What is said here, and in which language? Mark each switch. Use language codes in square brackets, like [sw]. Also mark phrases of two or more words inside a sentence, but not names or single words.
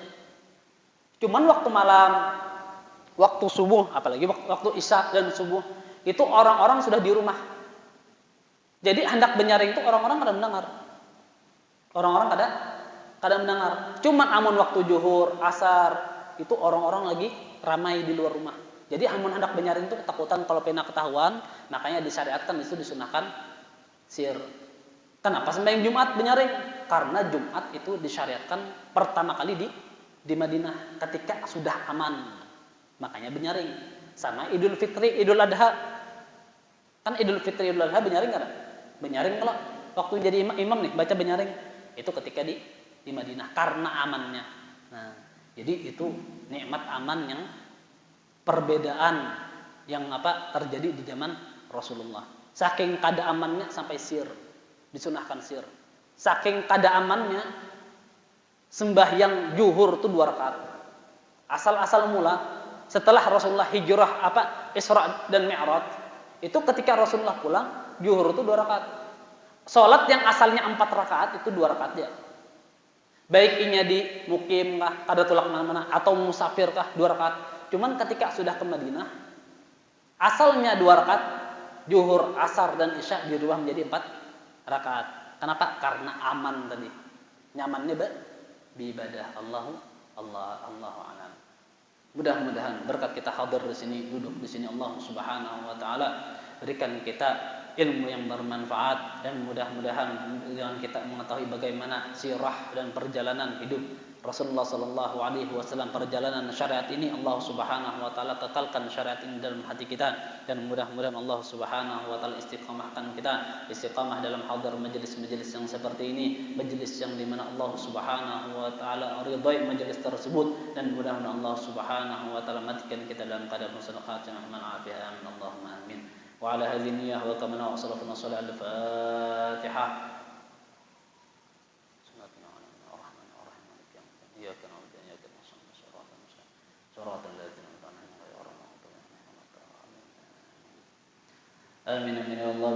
[id] Cuman waktu malam, waktu subuh, apalagi waktu isya dan subuh, itu orang-orang sudah di rumah. Jadi hendak benyaring itu orang-orang kada mendengar. Orang-orang kada mendengar. Cuman amun waktu zuhur, asar, itu orang-orang lagi ramai di luar rumah. Jadi amun hendak benyaring itu ketakutan kalau pena ketahuan, makanya disyariatkan itu disunahkan sir. Kenapa sembahyang Jumat benyaring? Karena Jumat itu disyariatkan pertama kali di Madinah ketika sudah aman. Makanya benyaring. Sama Idul Fitri, Idul Adha. Kan Idul Fitri, Idul Adha benyaring kan? Benyaring kalau waktu jadi imam nih baca benyaring. Itu ketika di Madinah karena amannya. Nah, jadi itu nikmat aman yang perbedaan yang terjadi di zaman Rasulullah. Saking kada amannya sampai sir, disunahkan sir. Saking kada amannya sembahyang zuhur itu 2 rakaat. Asal-asal mula setelah Rasulullah hijrah Isra dan Mi'raj, itu ketika Rasulullah pulang zuhur itu 2 rakaat. Salat yang asalnya 4 rakaat itu 2 rakaat dia. [bjn] Baik inya di mukim kah, kada tulak mana-mana, atau musafir kah 2 rakaat. [id] Cuman ketika sudah ke Madinah, asalnya 2 rakaat, zuhur, asar dan isya dirubah menjadi 4 rakaat. Kenapa? Karena aman tadi. Nyamannya beribadah. Allahu a'lam. Mudah-mudahan berkat kita hadir di sini, duduk di sini, Allah Subhanahu wa taala berikan kita ilmu yang bermanfaat, dan mudah-mudahan dengan kita mengetahui bagaimana sirah dan perjalanan hidup Rasulullah [ar] صلى الله عليه وسلم, [id] perjalanan syariat ini, Allah Subhanahu wa taala kekalkan syariat ini dalam hati kita, dan mudah-mudahan Allah Subhanahu wa taala istiqamahkan kita, istiqamah dalam hadir majelis-majelis yang seperti ini, majelis yang dimana Allah Subhanahu wa taala ridai majelis tersebut, dan mudah-mudahan Allah Subhanahu wa taala matikan kita dalam keadaan [ar] حسن الخاتمة, عافية، آمين، اللهم آمين. وعلى هذه النية وكمانا وصلى الله عليه الفاتحة. إياك نعبد وإياك نستعين صراط الذين أنعمت عليهم غير المغضوب عليهم ولا الضالين آمين آمين يا الله.